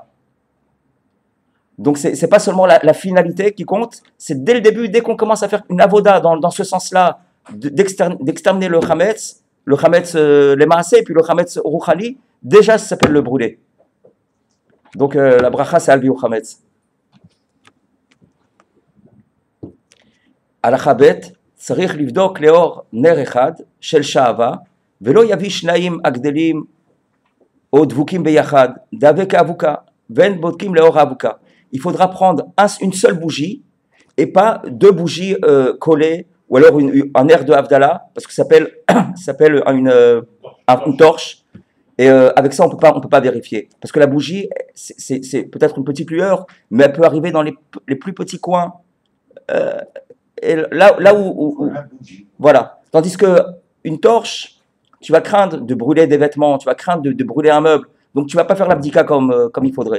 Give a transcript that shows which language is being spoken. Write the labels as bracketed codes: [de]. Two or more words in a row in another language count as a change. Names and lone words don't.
[fr] Donc c'est pas seulement la finalité qui compte, c'est dès le début, dès qu'on commence à faire une avoda dans ce sens-là, d'exterminer le chametz les maasé, puis le [he] חמץ רוחני, [fr] déjà ça s'appelle le brûler. Donc la bracha c'est [he] על ביעור חמץ. הלכה ב' צריך לבדוק לאור נר אחד של שעווה ולא יביא שניים הגדלים או דבוקים ביחד דבק האבוקה ואין בודקים לאור האבוקה. [fr] Il faudra prendre une seule bougie et pas deux bougies collées ou alors un air de Havdalah parce que ça s'appelle une torche et avec ça on peut pas vérifier parce que la bougie c'est peut-être une petite lueur mais elle peut arriver dans les plus petits coins et là où voilà, tandis que une torche, tu vas craindre de brûler des vêtements, tu vas craindre de brûler un meuble, Donc tu vas pas faire l'abdika comme il faudrait.